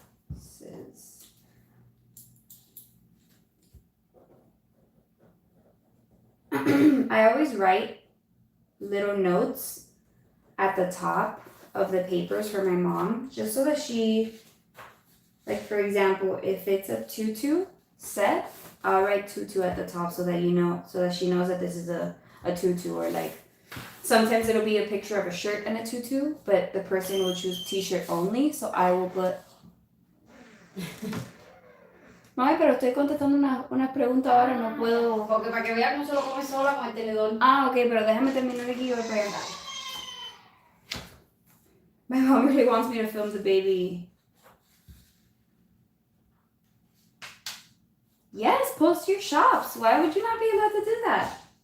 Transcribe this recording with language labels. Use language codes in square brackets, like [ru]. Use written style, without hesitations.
[en] This is I always write little notes at the top of the papers for my mom, just so that she, like for example, if it's a tutu set, I'll write tutu at the top so that you know, so that she knows that this is a tutu, or like sometimes it'll be a picture of a shirt and a tutu, but the person will choose t-shirt only, so I will put... [es] Mami, pero estoy contestando una pregunta ahora, no puedo... Porque para que vea cómo se lo come sola con el tenedor. Ah, ok, pero déjame terminar aquí y voy para allá. [en] My mom really wants me to film the baby. Yes, post your shops. Why would you not be allowed to do that?